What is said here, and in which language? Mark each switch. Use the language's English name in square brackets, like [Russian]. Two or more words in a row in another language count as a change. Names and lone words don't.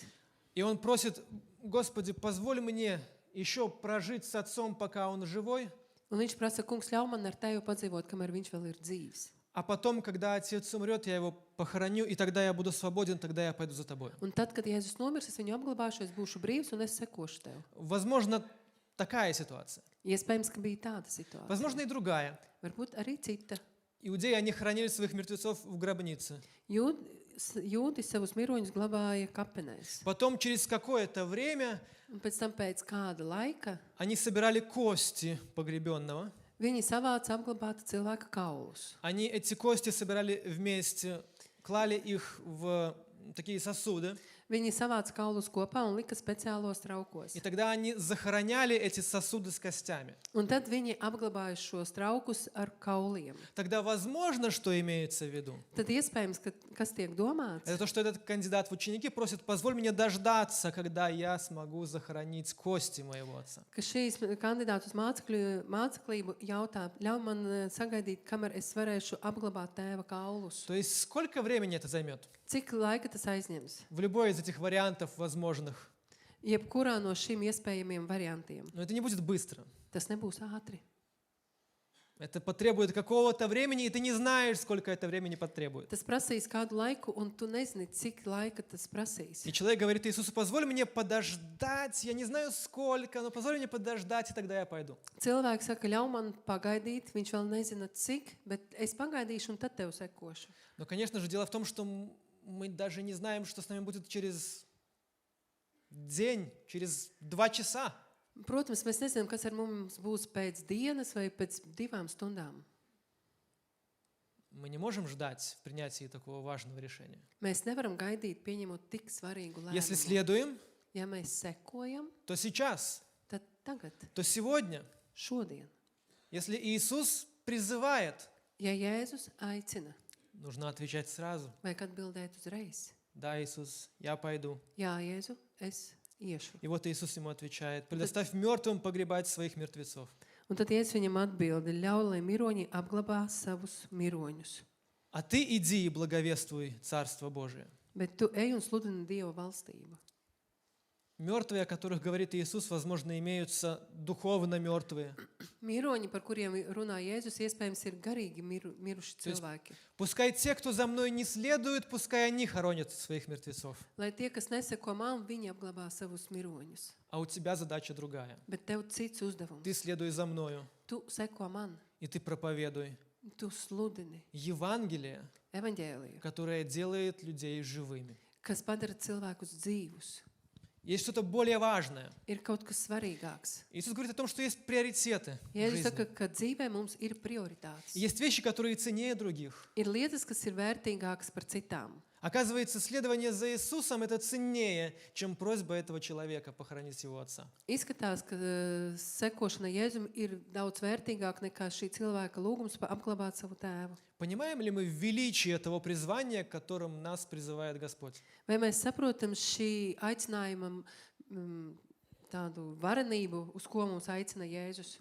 [Russian] и он просит: Господи, позволь мне еще прожить с отцом, пока он живой, [Latvian] Un viņš prasa, kungs, ļauj man ar tevi padzīvot, kamēr viņš vēl ir dzīvs. [Russian] а потом, когда отец умрет, я его похороню, и тогда я буду свободен, тогда я пойду за тобой. [Latvian] Un tad, kad Jēzus nomirs, es viņu apglabāšu, es būšu brīvs un es sekošu tev. [Russian] Возможно, такая ситуация. [Latvian] Iespējams, ka bija tāda situācija. [Russian] Возможно, и другая. [Latvian] Varbūt arī cita. [Russian] Иудеи, они хранили своих мертвецов в гробнице. [Latvian] Jūdi savus miroņus glabāja kapenēs. [Russian] Потом, через какое-то время, [Latvian] Un pēc tam pēc kāda laika [Russian] они собирали кости погребенного. [Latvian] viņi savāca apglabāta cilvēka kaulus. [Russian] Они эти кости собирали вместе, клали их в такие сосуды. [Latvian] Viņi savāca kaulus kopā un lika speciālos traukos. [Russian] И тогда они захороняли эти сосуды с костями. [Latvian] Un tad viņi apglabāja šos traukus ar kauliem. [Russian] Тогда возможно, что имеется в виду? [Latvian] Tad iespējams, ka kas tiek domāts, [Russian] Это то, что этот кандидат в ученики просит: позволь мне дождаться, когда я смогу захоронить кости моего отца. [Latvian] ka šīs kandidātu uz māceklību jautā, ļauj man sagaidīt, kamēr es varēšu apglabāt tēva kaulus. [Russian] То есть сколько времени это займет? [Latvian] Cik laika tas aizņems? [Russian] В любой из этих вариантов возможных. [Latvian] Jebkurā no šīm iespējamiem variantiem. [Russian] Но это не будет быстро. [Latvian] Tas nebūs ātri. [Russian] Это потребует какого-то времени, и ты не знаешь, сколько это времени потребует. [Latvian] Tas prasīs kādu laiku, un tu nezini, cik laika tas prasīs. [Russian] И человек говорит Иисусу: позволь мне подождать, я не знаю сколько, но позволь мне подождать, и тогда я пойду. [Latvian] Cilvēks saka, ļauj man pagaidīt, viņš vēl nezina cik, bet es pagaidīšu, un tad tev sekošu. [Russian] Но, конечно же, дело в том, что мы даже не знаем, что с нами будет через день, через 2 часа. [Latvian] Protams, mēs nezinām, kas ar mums būs pēc dienas vai pēc 2 stundām. [Russian] Мы не можем ждать в принятии такого важного решения. [Latvian] Mēs nevaram gaidīt, pieņemot tik svarīgu [Russian] Если [Latvian] lēmumu. [Russian] следуем, [Latvian] Ja mēs sekojam, [Russian] то сейчас, [Latvian] tad tagad, [Russian] то сегодня. [Latvian] šodien. [Russian] Если Иисус призывает, [Latvian] Ja Jēzus aicina, [Russian] нужно отвечать сразу. [Latvian] vajag atbildēt uzreiz. [Russian] Да, Иисус, я пойду. [Latvian] Jā, Jēzu, es iešu. [Russian] И вот Иисус ему отвечает: предоставь мертвым погребать своих мертвецов. [Latvian] Un tad Jēzus viņam atbildi, ļauj, lai miroņi apglabā savus miroņus. [Russian] А ты иди и благовествуй Царство Божие. [Latvian] Bet tu ej un sludini Dieva valstību. [Russian] Мертвые, о которых говорит Иисус, возможно, имеются духовно мертвые. [Latvian] Miroņi, par kuriem runā Jēzus, iespējams, ir garīgi miruši [Russian] То есть [Latvian] cilvēki. [Russian] Пускай те, кто за мной не следует, пускай они хоронят своих мертвецов. [Latvian] Lai tie, kas neseko man, viņi apglabā savus miroņus. [Russian] А у тебя задача другая. [Latvian] Bet tev cits uzdevums. [Russian] Ты следуй за мною, [Latvian] Tu seko man, [Russian] и ты проповедуй [Latvian] tu sludini [Russian] Евангелие, [Latvian] evaņģēliju, [Russian] которое делает людей живыми. [Latvian] kas padara cilvēkus dzīvus. [Russian] Есть что-то более важное. [Latvian] Ir kaut kas svarīgāks. [Russian] Иисус говорит о том, что есть приоритеты в [Latvian] Jēzus saka, [Russian] жизни. [Latvian] ka dzīvē mums ir prioritātes. [Russian] Есть вещи, которые ценнее других. [Latvian] Ir lietas, kas ir vērtīgākas par citām. [Russian] Оказывается, следование за Иисусом – это ценнее, чем просьба этого человека похоронить его отца. [Latvian] Izskatās, ka sekošana Jēzum ir daudz vērtīgāk nekā šī cilvēka lūgums apglabāt savu tēvu. [Russian] Понимаем ли мы величие того призвания, к которым нас призывает Господь? [Latvian] Vai mēs saprotam šī aicinājuma tādu varenību, uz ko mums aicina Jēzus?